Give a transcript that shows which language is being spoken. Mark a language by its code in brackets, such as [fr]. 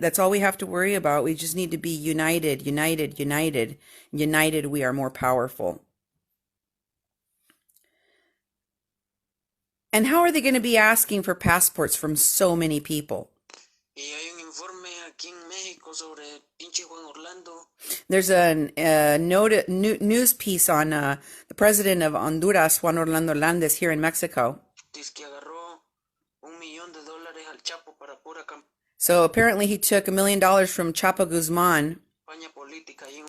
[en] That's all we have to worry about. We just need to be united. United, we are more powerful. And how are they going to be asking for passports from so many people? [es] Y hay un informe aquí en México sobre pinche Juan Orlando. [en] There's a news piece on the president of Honduras, Juan Orlando Hernández, here in Mexico. [es] Dice que agarró $1,000,000 al Chapo para pura [en] So apparently he took $1 million from Chapo Guzman [es] campaña política y en